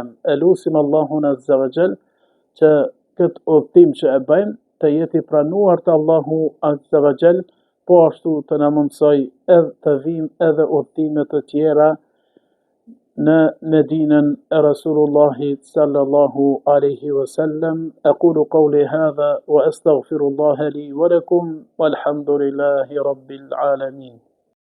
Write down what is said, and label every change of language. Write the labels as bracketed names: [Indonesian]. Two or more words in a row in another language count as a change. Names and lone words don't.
[Albanian] E lusim Allahun [Arabic] عز وجل [Albanian] që këtë udhtim që e bëjmë të jetë i pranuar të Allahu [Arabic] عز وجل, [Albanian] po ashtu të na mundsoj edhe të vijmë edhe udhtime të tjera në Medinën e Rasulullahit [Arabic] صلى الله عليه وسلم. أقول قولي هذا وأستغفر الله لي ولكم والحمد لله رب العالمين.